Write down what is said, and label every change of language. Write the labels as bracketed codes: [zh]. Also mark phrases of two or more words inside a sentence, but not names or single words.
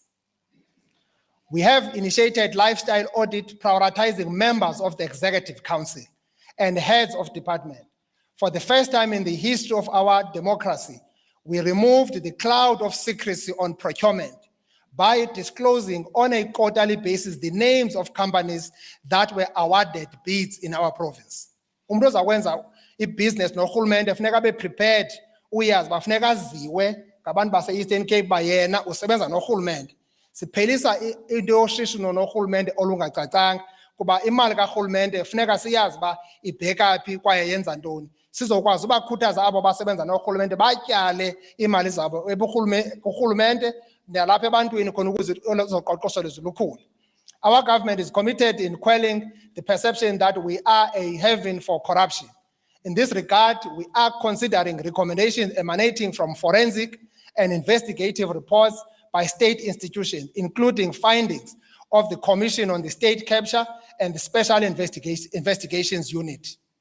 [en] We have initiated lifestyle audit prioritizing members of the Executive Council and heads of department. For the first time in the history of our democracy, we removed the cloud of secrecy on procurement by disclosing on a quarterly basis the names of companies that were awarded bids in our province. [xh] Umuntu ozakwenza i-business norhulumente funeka [en] be prepared, [xh] uyazi bafuneka aziwe ngabantu base-Eastern Cape bayena usebenza norhulumente. Siphelisa into yoshishino norhulumente olungacacanga kuba imali karhulumente funeka siyazi ba ibheka phi kwaye yenza ntoni. Sizokwazi ubakhuthaza abo basebenza norhulumente batyale imali zabo kurhulumente nalapha ebantwini khona ukuze uzoqoqosho lwethu lukhule. [en] Our government is committed in quelling the perception that we are a haven for corruption. In this regard, we are considering recommendations emanating from forensic and investigative reports by state institutions, including findings of the Commission on the State Capture and the Special Investigations Unit.